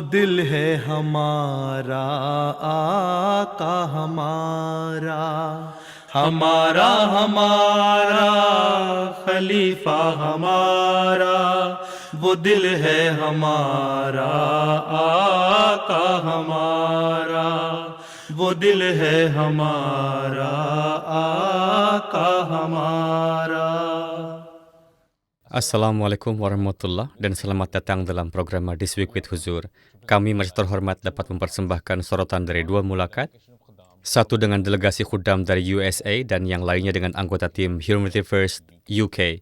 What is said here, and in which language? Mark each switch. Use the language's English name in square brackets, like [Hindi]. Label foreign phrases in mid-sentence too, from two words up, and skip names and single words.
[Hindi] दिल है हमारा आका हमारा, हमारा हमारा खलीफा हमारा, वो दिल है हमारा आका हमारा, वो दिल है हमारा आका हमारा. [Arabic] السلام عليكم ورحمة الله [Indonesian] dan selamat datang dalam program This Week with Huzur. Kami masih terhormat dapat mempersembahkan sorotan dari dua mulakat, satu dengan delegasi khuddam dari USA dan yang lainnya dengan anggota tim Humanity First UK.